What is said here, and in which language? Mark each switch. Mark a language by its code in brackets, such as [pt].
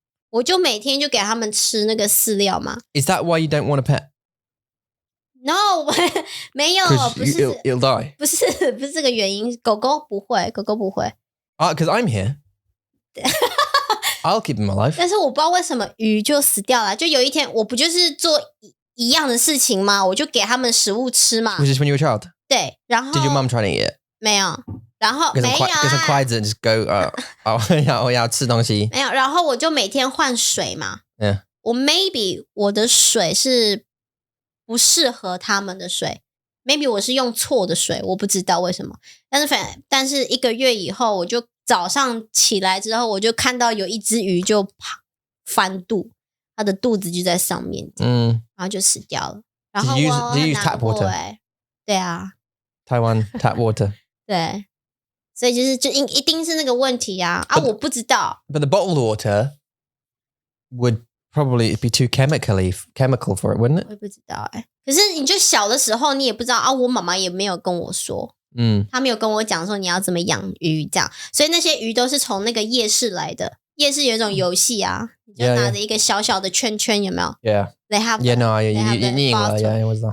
[zh] 我就每天就给他们吃那个饲料嘛。 [en] Is that why you don't want a pet? No, Is that why you don't want a pet? No, [zh] 没有，不是 [en] it'll die. [zh] 不是这个原因。狗狗不会。 [en] Because I'm here. I'll keep them alive. [zh] 但是我不知道为什么鱼就死掉了。就有一天，我不就是做一样的事情吗？我就给他们食物吃嘛。 [en] Was this when you were a child? [zh] 对，然后 [en] Did your mum try to eat it? [zh] 没有，然后没有跟筷子 [en] just go [zh] 我要吃东西。没有，然后我就每天换水嘛。 [en] Yeah. [zh] 我的水是不适合他们的水 ，maybe 我是用错的水，我不知道为什么。但是1个月以后，我就早上起来之后，我就看到有一只鱼就翻肚，它的肚子就在上面，然后就死掉了。然后我很难过对啊 [en] ，Taiwan tap water. [zh] 对，所以就一定是那个问题啊！我不知道。 [en] But the bottled water would probably be too chemical for it, wouldn't it? [zh] 我也不知道可是你就小的时候你也不知道我妈妈也没有跟我说，她没有跟我讲说你要怎么养鱼这样，所以那些鱼都是从那个夜市来的。夜市有一种游戏啊，你就拿着一个小小的圈圈，有没有 [en] ？Yeah. They have yeah, no, yeah, it was that.